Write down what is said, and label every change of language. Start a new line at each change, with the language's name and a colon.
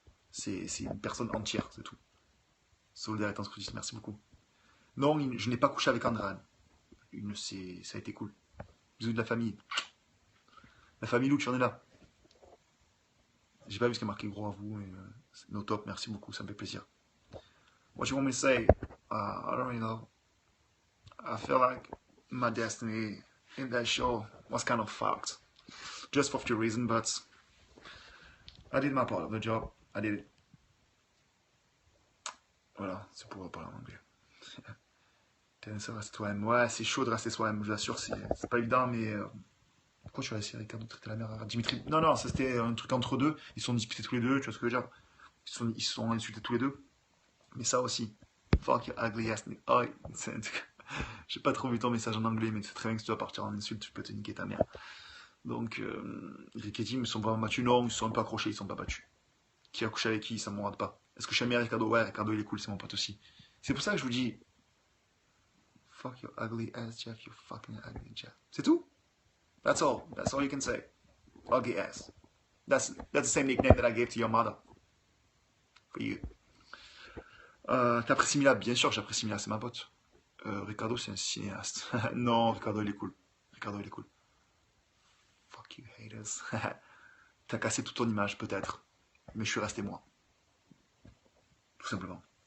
French: C'est une personne entière, c'est tout. Solidaire et transcruciste, merci beaucoup. Non, je n'ai pas couché avec Andréane. Ça a été cool. Bisous de la famille. La famille Lou, tu en es là. J'ai pas vu ce qui est marqué gros à vous. C'est no top, merci beaucoup, ça me fait plaisir.
English: What you want me to say? I don't really know. I feel like my destiny in that show was kind of fucked. Just for a few reasons, but I did my part of the job. I did it.
French: Voilà, c'est pour parler en anglais. Ça reste toi-même. Ouais, c'est chaud de rester soi-même, je vous assure, c'est pas évident, mais. Pourquoi tu as laissé Ricardo traiter la mère à Dimitri? Non, non, ça c'était un truc entre deux. Ils se sont disputés tous les deux, tu vois ce que je veux dire? Ils se sont insultés tous les deux. Mais ça aussi.
English: Fuck your ugly ass.
French: Oh, j'ai pas trop vu ton message en anglais, mais c'est très bien que si tu dois partir en insulte, tu peux te niquer ta mère. Donc, Rick et Tim, ils sont pas battus. Non, ils sont pas accrochés, ils sont pas battus. Qui a couché avec qui, ça me regarde pas. Est-ce que j'aime bien Ricardo? Ouais, Ricardo il est cool, c'est mon pote aussi. C'est pour ça que je vous dis,
English: fuck your ugly ass, Jeff, you fucking ugly Jeff.
French: C'est tout?
English: That's all. That's all you can say. Ugly ass. That's the same nickname that I gave to your mother. For you.
French: T'apprécies Mila? Bien sûr, j'apprécie Mila, c'est ma pote. Ricardo, c'est un cinéaste. Non, Ricardo, il est cool. Ricardo, il est cool.
English: Fuck you, haters.
French: T'as cassé toute ton image, peut-être. Mais je suis resté moi. Tout simplement.